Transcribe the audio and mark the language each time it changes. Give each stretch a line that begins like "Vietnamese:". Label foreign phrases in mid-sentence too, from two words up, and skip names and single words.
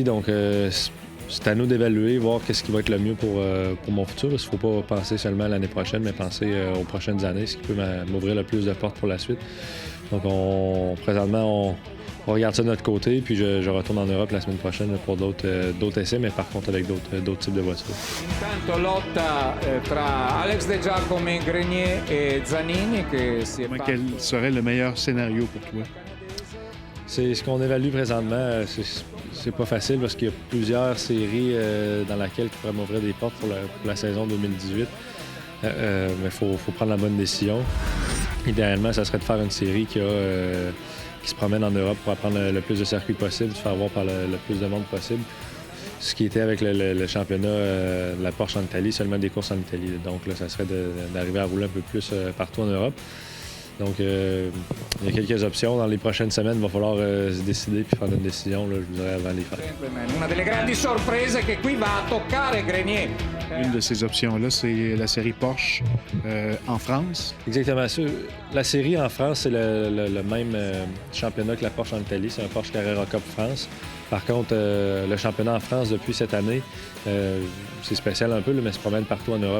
French: Donc, c'est à nous d'évaluer, voir qu'est-ce qui va être le mieux pour mon futur. Il ne faut pas penser seulement à l'année prochaine, mais penser aux prochaines années, ce qui peut m'ouvrir le plus de portes pour la suite. Donc, présentement, on regarde ça de notre côté, puis je retourne en Europe la semaine prochaine pour d'autres essais, mais par contre avec d'autres types de voitures.
Italian: Intanto lotta tra Alex De Giacomi, Grenier et Zanini
French: Quel serait le meilleur scénario pour toi? C'est ce qu'on évalue présentement. C'est pas facile parce qu'il y a plusieurs séries dans lesquelles qui pourraient m'ouvrir des portes pour la saison 2018. Mais il faut prendre la bonne décision. Idéalement, ça serait de faire une série qui se promène en Europe pour apprendre le plus de circuits possible, se faire voir par le plus de monde possible. Ce qui était avec le championnat de la Porsche en Italie, seulement des courses en Italie. Donc là, ça serait d'arriver à rouler un peu plus partout en Europe. Donc, il y a quelques options. Dans les prochaines semaines, il va falloir se décider puis faire une décision, là, je vous dirais, avant de les faire.
Italian: Una delle grandi sorprese che qui va a toccare Grenier.
French: Une de ces options-là, c'est la série Porsche en France. Exactement. La série en France, c'est le même championnat que la Porsche en Italie. C'est un Porsche Carrera Cup France. Par contre, le championnat en France, depuis cette année, c'est spécial un peu, là, mais se promène partout en Europe.